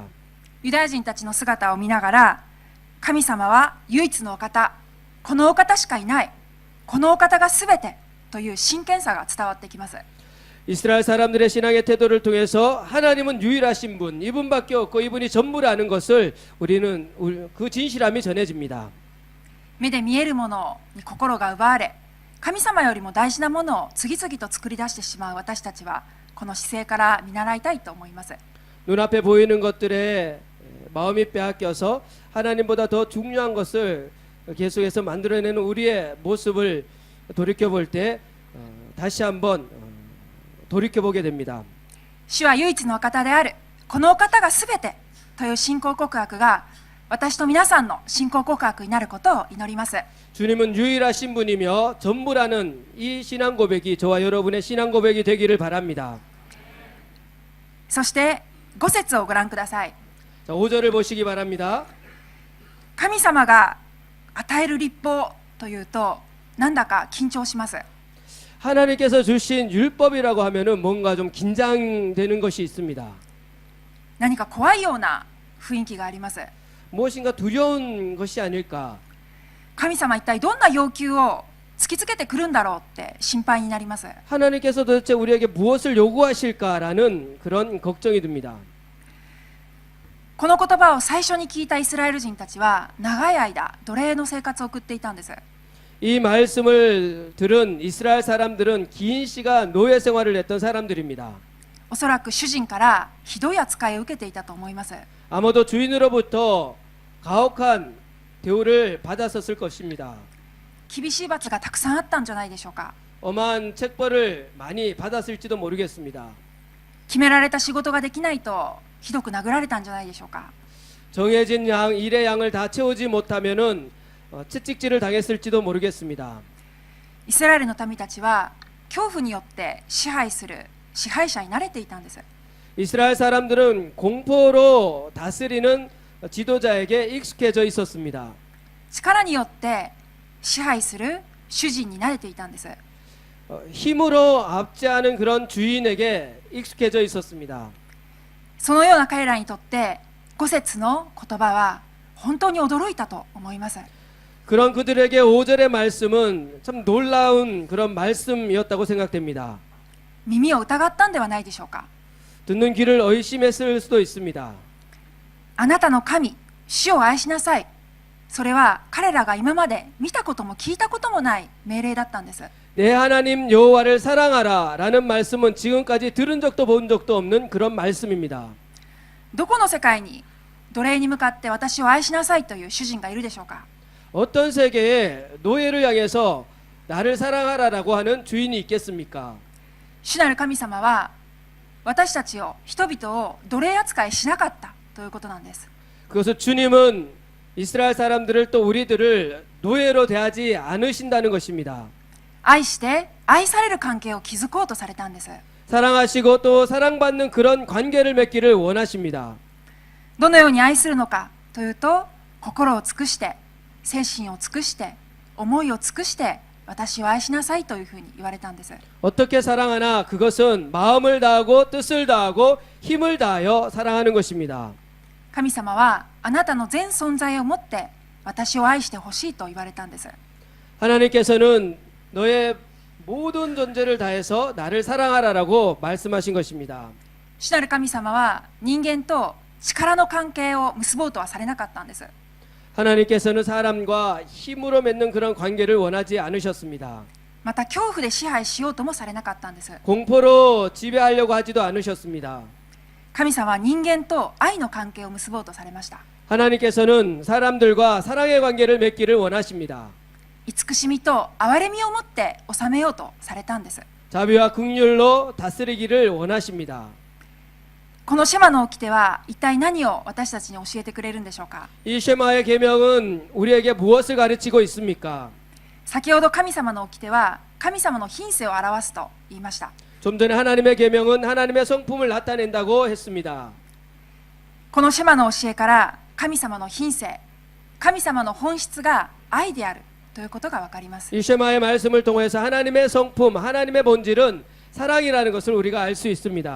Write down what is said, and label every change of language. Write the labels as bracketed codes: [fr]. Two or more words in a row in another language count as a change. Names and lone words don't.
[ja] ユダヤ人たちの姿を見ながら、神様は唯一のお方、このお方しかいない、このお方がすべてという真剣さが伝わってきます。 [ko] 이스라엘 사람들의 신앙의 태도를 통해서 하나님은 유일하신 분, 이분밖에 없고 이분이 전부라는 것을 우리는 그 진실함이 전해집니다. [ja] 目で見えるものに心が奪われ、神様よりも大事なものを次々と作り出してしまう私たちは、この姿勢から見習いたいと思います。 [ko] 눈앞에 보이는 것들에 마음이 빼앗겨서 하나님보다 더 중요한 것을 계속해서 만들어내는 우리의 모습을 돌이켜볼 때 다시 한번 돌이켜보게 됩니다. [ja] 主は唯一のお方である、このお方がすべてという信仰告白が私と皆さんの信仰告白になることを祈ります。 [ko] 주님은 유일하신 분이며 전부라는 이 신앙 고백이 저와 여러분의 신앙 고백이 되기를 바랍니다. [ja] そして5節をご覧ください。 [ko] 자, 5절을 보시기 바랍니다. [ja] 神様が与える律法というとなんだか緊張します。 [ko] 하나님께서 주신 율법이라고 하면은 뭔가 좀 긴장되는 것이 있습니다. [ja] 何か怖いような雰囲気があります。 [ko] 무엇인가 두려운 것이 아닐까. [ja] 神様一体どんな要求を突きつけてくるんだろうって心配になります。 [ko] 하나님께서 도대체 우리에게 무엇을 요구하실까라는 그런 걱정이 듭니다. [ja] この言葉を最初に聞いたイスラエル人たちは長い間奴隷の生活を送っていたんです。 [ko] 이 말씀을 들은 이스라엘 사람들은 긴 시간 노예 생활을 했던 사람들입니다. [ja] おそらく主人からひどい扱いを受けていたと思います。 [ko] 아마도 주인으로부터 가혹한 대우를 받았었을 것입니다. [ja] 厳しい罰がたくさんあったんじゃないでしょうか。 [ko] 엄한 책벌을 많이 받았을지도 모르겠습니다. [ja] 決められた仕事ができないとひどく殴られたんじゃないでしょうか。 [ko] 정해진 일의 양을 다 채우지 못하면은 채찍질을 당했을지도 모르겠습니다. [ja] イスラエルの民たちは恐怖によって支配する支配者に慣れていたんです。 [ko] 이스라엘 사람들은 공포로 다스리는 지도자에게 익숙해져 있었습니다. [ja] 力によって支配する主人に慣れていたんです。 [ko] 힘으로 압제하는 그런 주인에게 익숙해져 있었습니다. [ja] そのような彼らにとって5節の言葉は本当に驚いたと思います。 [ko] 그런 그들에게 5절의 말씀은 참 놀라운 그런 말씀이었다고 생각됩니다. [ja] 耳を疑ったんではないでしょうか。 [ko] 듣는 귀를 의심했을 수도 있습니다. [ja] あなたの神、主を愛しなさい。それは彼らが今まで見たことも聞いたこともない命令だったんです。 [ko] 내 하나님 여호와를 사랑하라 라는 말씀은 지금까지 들은 적도 본 적도 없는 그런 말씀입니다. [ja] どこの世界に奴隷に向かって私を愛しなさいという主人がいるでしょうか。 [ko] 어떤 세계에 노예를 향해서 나를 사랑하라라고 하는 주인이 있겠습니까? [ja] 主なる神様は私たちを人々を奴隷扱いしなかったということなんです。 [ko] 그것을 주님은 이스라엘 사람들을 또 우리들을 노예로 대하지 않으신다는 것입니다. [ja] 愛して愛される関係を築こうとされたんです。 [ko] 사랑하시고 또 사랑받는 그런 관계를 맺기를 원하십니다. [ja] どのように愛するのかというと、心を尽くして精神を尽くして思いを尽くして私を愛しなさいというふうに言われたんです。 [ko] 어떻게 사랑하나 그것은 마음을 다하고 뜻을 다하고 힘을 다하여 사랑하는 것입니다. [ja] 神様はあなたの全存在をもって私を愛してほしいと言われたんです。 [ko] 하나님께서는 너의 모든 존재를 다해서 나를 사랑하라라고 말씀하신 것입니다. [ja] 主なる神様は人間と力の関係を結ぼうとはされなかったんです。 [ko] 하나님께서는 사람과 힘으로 맺는 그런 관계를 원하지 않으셨습니다. [ja] また恐怖で支配しようともされなかったんです。 [ko] 공포로 지배하려고 하지도 않으셨습니다. [ja] 神様は人間と愛の関係を結ぼうとされました。 [ko] 하나님께서는 사람들과 사랑의 관계를 맺기를 원하십니다. [ja] 慈しみと憐れみを持って治めようとされたんです。 [ko] 자비와 긍휼로 다스리기를 원하십니다. [ja] このシェマの掟は一体何を私たちに教えてくれるんでしょうか。 [ko] 이 쉐마의 계명은 우리에게 무엇을 가르치고 있습니까? [ja] 先ほど神様の掟は神様の品性を表すと言いました。 [ko] 좀 전에 하나님의 계명은 하나님의 성품을 나타낸다고 했습니다. [ja] このシェマの教えから神様の品性、神様の本質が愛であるということがわかります。 [ko] 이 쉐마의 말씀을 통해서 하나님의 성품, 하나님의 본질은 사랑이라는 것을 우리가 알 수 있습니다.